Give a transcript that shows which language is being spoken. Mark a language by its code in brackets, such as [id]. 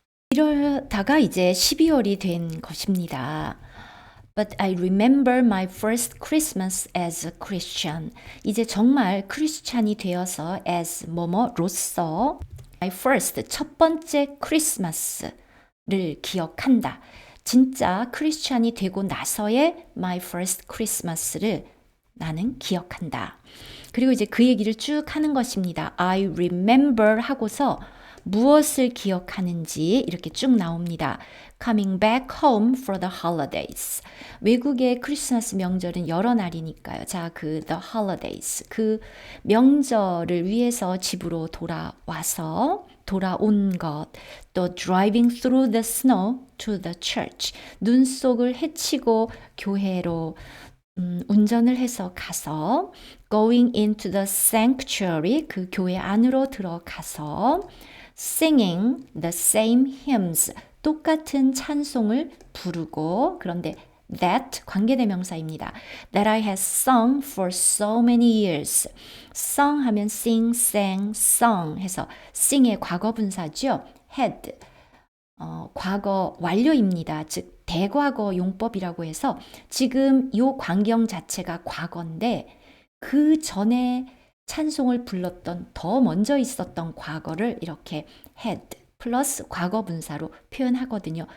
[ko] 이러다가 이제 12월이 된 것입니다. [en] But I remember my first Christmas as a Christian. [ko] 이제 정말 크리스찬이 되어서 as 뭐뭐로서 [en] my first [ko] 첫 번째 크리스마스를 기억한다. 진짜 크리스찬이 되고 나서의 [en] my first Christmas [ko] 를 나는 기억한다. 그리고 이제 그 얘기를 쭉 하는 것입니다. [en] I remember [ko] 하고서 무엇을 기억하는지 이렇게 쭉 나옵니다. [en] Coming back home for the holidays. [ko] 외국의 크리스마스 명절은 여러 날이니까요. 자, the holidays. 그 명절을 위해서 집으로 돌아온 것. [en] 또 driving through the snow to the church. [ko] 눈 속을 헤치고 교회로 운전을 해서 가서 [en] going into the sanctuary [ko] 그 교회 안으로 들어가서 [en] singing the same hymns [ko] 똑같은 찬송을 부르고 그런데 that 관계대명사입니다. [en] That I have sung for so many years. [ko] sung 하면 sing, sang, sung 해서 sing의 과거분사죠. had 과거 완료입니다. 즉 대과거 용법이라고 해서 지금 이 광경 자체가 과거인데 그 전에 찬송을 불렀던 더 먼저 있었던 과거를 이렇게 had 플러스 과거 분사로 표현하거든요.